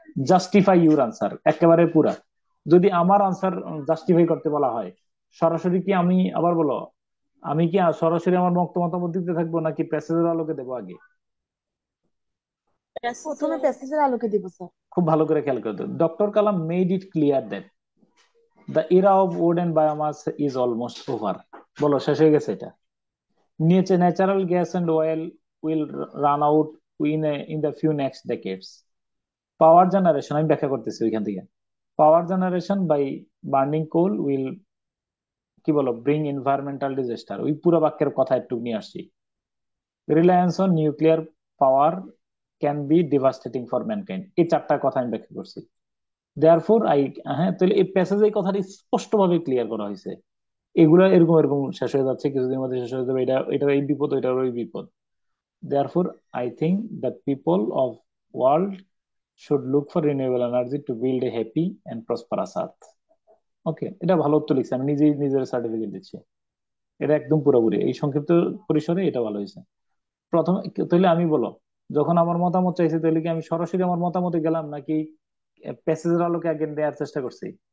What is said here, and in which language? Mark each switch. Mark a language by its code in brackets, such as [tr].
[en] justify your answer, [bn] একেবারে পুরা। যদি আমার আনসার জাস্টিফাই করতে বলা হয়, সরাসরি কি আমি আবার বলো, আমি কি সরাসরি আমার মতামত দিতে থাকবো নাকি প্যাসেজের আলোকে দেবো আগে? প্রথমে প্যাসেজের আলোকে দিব স্যার। খুব ভালো করে খেয়াল করতে। [en] Doctor Kalam made it clear that the era of wood and biomass is almost over. [bn] বলো, শেষ হয়ে গেছে এটা? [en] Natural gas and oil will run out in the few next decades. Power generation, [bn] আমি ব্যাখ্যা করতেছি ওইখান থেকে। [en] Power generation by burning coal will [bn] কি বলো, [en] bring environmental disaster. [bn] ওই পুরো বাক্যের কথা একটু নিয়ে আসছি। [en] Reliance on nuclear power can be devastating for mankind. [bn] এই চারটা কথা আমি ব্যাখ্যা করছি। Therefore তাহলে এই প্যাসেজে এই কথাটি স্পষ্টভাবে ক্লিয়ার করা হয়েছে। এগুলা এরকম এরকম শেষ হয়ে যাচ্ছে, কিছুদিনের মধ্যে শেষ হয়ে যাবে, এটা এই বিপদ, এটার ওই বিপদ। [en] Therefore, I think that people of world should look for renewable energy to build a happy and prosperous earth. [bn] ওকে, এটা ভালো উত্তর লিখছি, আমি নিজের সার্টিফিকেট দিচ্ছি। এটা একদম পুরোপুরি এই সংক্ষিপ্ত পরিসরে এটা ভালো হয়েছে। প্রথমে তাহলে আমি বলো, যখন আমার মতামত চাইছে, তাহলে কি আমি সরাসরি আমার মতামতে গেলাম নাকি প্যাসেজের আলোকে আগে দেওয়ার চেষ্টা করছি?